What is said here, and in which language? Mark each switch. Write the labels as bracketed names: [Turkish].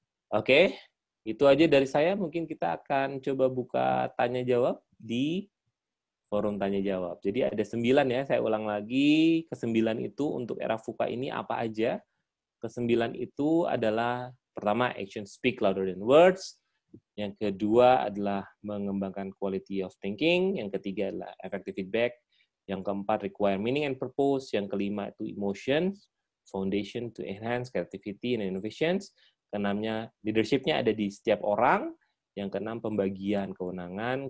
[Indonesian] Oke, itu aja dari saya. Mungkin kita akan coba buka tanya-jawab di forum tanya-jawab. Jadi ada 9 ya, saya ulang lagi. Ke-9 itu untuk era VUCA ini apa aja? Ke-9 itu adalah [English] Pertama, action speak louder than words. [Indonesian] Yang kedua adalah mengembangkan quality of thinking. Yang ketiga adalah effective feedback. [English] Yang keempat, require meaning and purpose. Yang kelima itu emotions, foundation to enhance creativity and innovations. [Indonesian] Keenamnya, leadership-nya ada di setiap orang. Yang keenam, pembagian kewenangan.